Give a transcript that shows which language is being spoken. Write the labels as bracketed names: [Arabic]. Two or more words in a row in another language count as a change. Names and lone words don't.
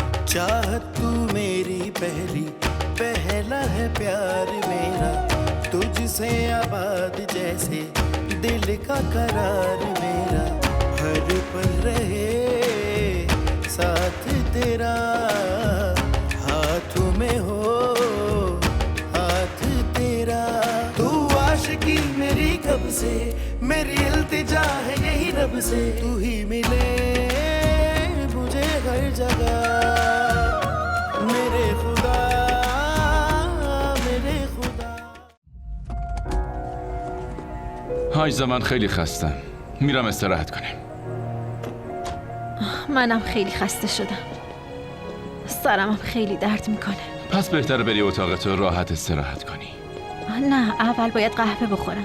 [Hindi] चाहत तू मेरी पहली, पहला है प्यार मेरा, तुझसे आबाद जैसे दिल का करार मेरा, हर पल रहे साथ तेरा, हाथों में हो हाथ तेरा। तू आशिकी मेरी कब से, मेरी इल्तिजा है यही रब से, तू ही मिले मुझे हर जगह, मेरे खुदा मेरे खुदा. [Persian] حاج من خیلی خستم، میرم استراحت کنم. منم خیلی خسته شدم، سرمم خیلی درد میکنه. پس بهتره بری اتاقت و راحت استراحت کنی. نه، اول باید قهوه بخورم.